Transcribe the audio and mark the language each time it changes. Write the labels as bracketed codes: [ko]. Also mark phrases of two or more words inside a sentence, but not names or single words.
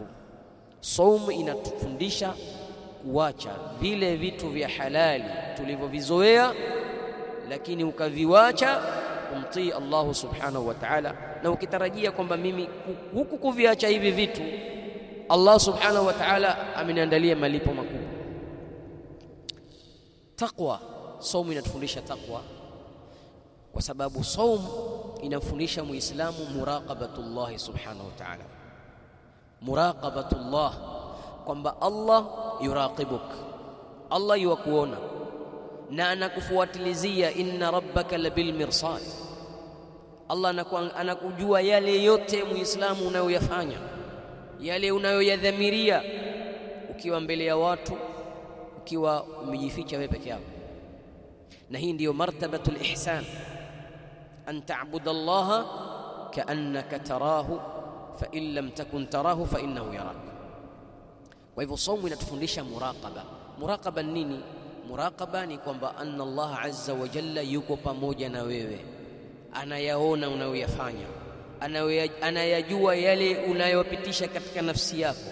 [sw] Saumu inatufundisha kuacha vile vitu vya halali tulivyovizoea, lakini ukaviwacha kumtii Allah [ar] سبحانه وتعالى, [sw] na ukitarajia kwamba mimi huku kuviacha hivi vitu Allah [ar] سبحانه وتعالى [sw] ameniandalia malipo makubwa. Taqwa, saumu inatufundisha taqwa kwa sababu saumu inafundisha Muislamu [ar] مراقبة الله سبحانه وتعالى. [sw] Muraqabatullah, kwamba [ar] الله يراقبك, [sw] Allah yukuona na anakufuatilizia. [ar] إن ربك لبالمرصاد, [sw] Allah anakujua yale yote Muislamu unayoyafanya, yale unayoyadhamiria, ukiwa mbele ya watu, ukiwa umejificha wewe peke yako. Na hii ndiyo [ar] مرتبة الإحسان أن تعبد الله كأنك تراه فإن لم تكن تراه فإنه يراك. [sw] Kwa hivyo saumu inatufundisha muraqaba. Muraqaba nini? Muraqaba ni kwamba [ar] أن الله عز وجل [sw] yuko pamoja na wewe, anayaona unayoyafanya, anayajua yale unayopitisha katika nafsi yako.